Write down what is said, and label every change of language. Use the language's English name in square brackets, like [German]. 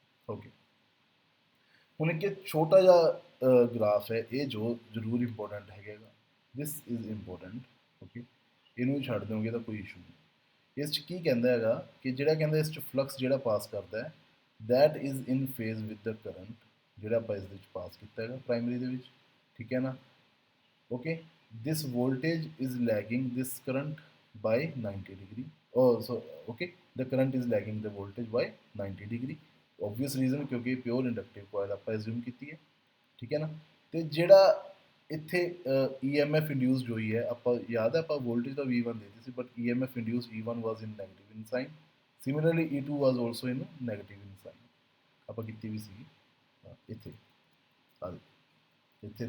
[Punjabi] Okay, ਹੁਣ ਇੱਕ ਛੋਟਾ ਜਿਹਾ ਗ੍ਰਾਫ ਹੈ, ਇਹ ਜੋ ਜ਼ਰੂਰ ਇੰਪੋਰਟੈਂਟ ਹੈਗਾ, [English] This is important. [Punjabi] ਓਕੇ, ਇਹਨੂੰ ਛੱਡ ਦਿਓਗੇ ਤਾਂ ਕੋਈ ਇਸ਼ੂ ਨਹੀਂ। ਇਸ 'ਚ ਕੀ ਕਹਿੰਦਾ ਹੈਗਾ ਕਿ ਜਿਹੜਾ ਕਹਿੰਦਾ ਇਸ 'ਚ ਫਲਕਸ ਜਿਹੜਾ ਪਾਸ ਕਰਦਾ ਹੈ [English] that is in phase with the current, [Punjabi] ਜਿਹੜਾ ਆਪਾਂ ਇਸ ਦੇ ਵਿੱਚ ਪਾਸ ਕੀਤਾ ਹੈਗਾ ਪ੍ਰਾਇਮਰੀ ਦੇ ਵਿੱਚ। ਠੀਕ ਹੈ ਨਾ, [English] okay, this voltage is lagging this current by 90 degree, oh so okay, the current is lagging the voltage by 90 degree, obvious reason [Punjabi] ਕਿਉਂਕਿ ਪਿਓਰ ਇੰਡਕਟਿਵ ਕੋਇਲ ਆਪਾਂ ਐਜ਼ਿਊਮ ਕੀਤੀ ਹੈ। ਠੀਕ ਹੈ ਨਾ, ਤੇ ਜਿਹੜਾ ਇੱਥੇ EMF ਇੰਡਿਊਸਡ ਹੋਈ ਹੈ, ਆਪਾਂ ਯਾਦ ਹੈ ਆਪਾਂ ਵੋਲਟੇਜ ਦਾ V1 ਦੇ ਦਿੱਤੀ ਸੀ, but EMF induced [English] E1 was in negative in sign, [Punjabi] similarly E2 was also in negative in sign, ਆਪਾਂ ਕੀਤੀ ਵੀ ਸੀ ਇੱਥੇ ਇੱਥੇ